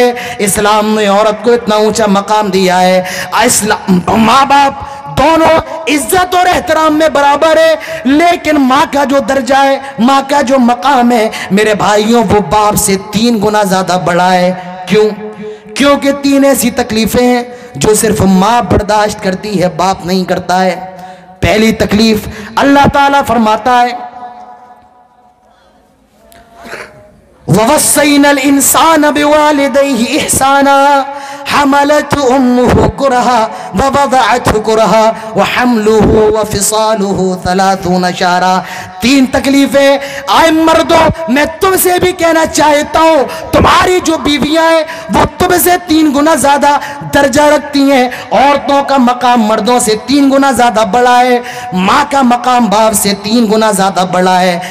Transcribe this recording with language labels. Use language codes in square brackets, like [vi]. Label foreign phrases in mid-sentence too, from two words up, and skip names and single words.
[ur] اسلام نے عورت کو اتنا اونچا مقام دیا ہے، ماں باپ دونوں عزت اور احترام میں برابر ہے، لیکن ماں کا جو درجہ ہے، ماں کا جو مقام ہے میرے بھائیوں وہ باپ سے 3 گنا زیادہ بڑا ہے۔ کیوں؟ کیونکہ 3 ایسی تکلیفیں ہیں جو صرف ماں برداشت کرتی ہے، باپ نہیں کرتا ہے۔ پہلی تکلیف اللہ تعالیٰ فرماتا ہے [ar] ووصينا الإنسان بوالديه إحسانا حملته أمه كرها ووضعته كرها وحمله وفصاله 30 شهرا. [ur] 3 تکلیفیں. آئے مردوں، میں تم سے بھی کہنا چاہتا ہوں، تمہاری جو بیویاں ہیں وہ تم سے 3 گنا زیادہ درجہ رکھتی ہیں. عورتوں کا مقام مردوں سے 3 گنا زیادہ بڑا ہے. ماں کا مقام باپ سے 3 گنا زیادہ بڑا ہے.